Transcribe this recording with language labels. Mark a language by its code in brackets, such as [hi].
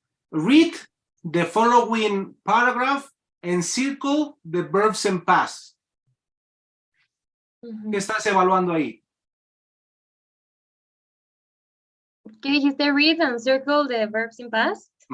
[en] Read the following paragraph and circle the verbs in past. [es] ¿Qué estás evaluando ahí? ¿Qué dijiste? [en] Read and circle the verbs in past.